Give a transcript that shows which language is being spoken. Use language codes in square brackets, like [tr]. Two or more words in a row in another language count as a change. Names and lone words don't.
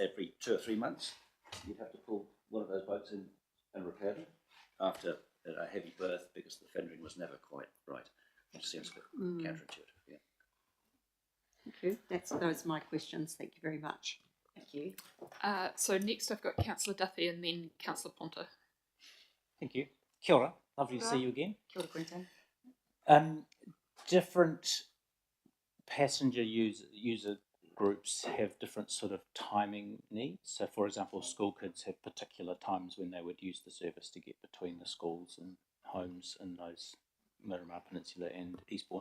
[en] that every 2 or 3 months you'd have to pull one of those boats in and repair them after a heavy berth because the fendering was never quite right. It seems a bit counterintuitive. Yeah. Thank you. Those are my questions. Thank you very much. Thank you. So next I've got Councillor Duffy and then Councillor Ponta. Thank you. [mi] Kia ora. [en] Lovely to see you again. [mi] Kia ora, Quentin. [en] Different passenger user groups have different sort of timing needs. So, for example, school kids have particular times when they would use the service to get between the schools and homes in those Miramar Peninsula and Eastbourne.